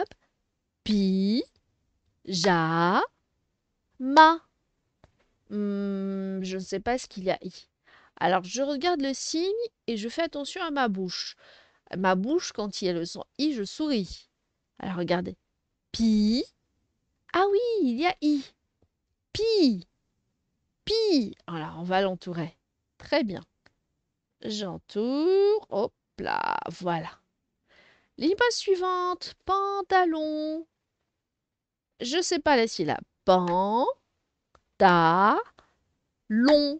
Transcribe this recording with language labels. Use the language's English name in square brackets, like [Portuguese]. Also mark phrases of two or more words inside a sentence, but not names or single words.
[French] Pi, ja, ma. Je ne sais pas ce qu'il y a i. Alors, je regarde le signe et je fais attention à ma bouche. Ma bouche, quand il y a le son i, je souris. Alors, regardez. Pi. Ah oui, il y a i. Pi. Pi. Alors, on va l'entourer. Très bien. J'entoure. Hop là, voilà. L'image suivante. Pantalon. Je ne sais pas la syllabe. Pan. Ta. Long.